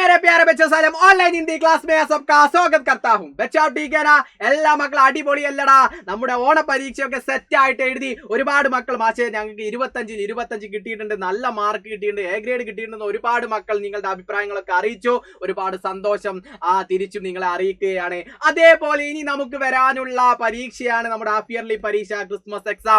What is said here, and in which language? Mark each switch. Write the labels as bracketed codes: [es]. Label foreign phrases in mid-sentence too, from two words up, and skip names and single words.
[hi] प्यारे बच्चों सालम ऑनलाइन हिंदी क्लास में सबका स्वागत करता हूं। बच्चा ठीक है ना? [ml] എല്ലാ മക്കളും അടിപൊളിയല്ലടാ. നമ്മുടെ ഓണ പരീക്ഷയൊക്കെ സെറ്റ് ആയിട്ട് എഴുതി ഒരുപാട് മക്കൾ മാഷേ ഞങ്ങൾക്ക് 25 കിട്ടിയിട്ടുണ്ട്, നല്ല മാർക്ക് കിട്ടിയിട്ടുണ്ട്, എ ഗ്രേഡ് കിട്ടിയിട്ടുണ്ടെന്ന് ഒരുപാട് മക്കൾ നിങ്ങളുടെ അഭിപ്രായങ്ങളൊക്കെ അറിയിച്ചു. ഒരുപാട് സന്തോഷം. തിരിച്ചും നിങ്ങളെ അറിയിക്കുകയാണ്. അതേപോലെ ഇനി നമുക്ക് വരാനുള്ള പരീക്ഷയാണ് നമ്മുടെ [en] half yearly [ml] പരീക്ഷ, [en] Christmas exam.